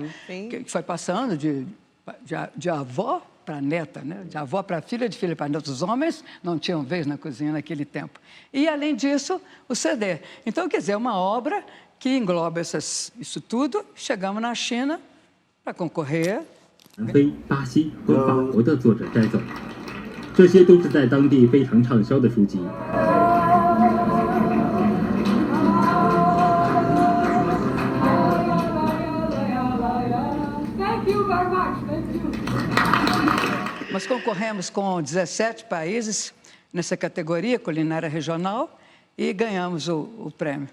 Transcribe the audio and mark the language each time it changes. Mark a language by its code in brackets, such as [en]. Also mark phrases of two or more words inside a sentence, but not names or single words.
[pt] Que foi passando de avó para neta, né? De avó para filha, de filha para neta. Os homens não tinham vez na cozinha naquele tempo. E, além disso, o CD. Então, quer dizer, é uma obra que engloba isso tudo. Chegamos na China para concorrer. [zh] 南非、巴西和法国的作者摘走，这些都是在当地非常畅销的书籍。 [pt] Nós concorremos com 17 países nessa categoria, culinária regional, e ganhamos o prêmio.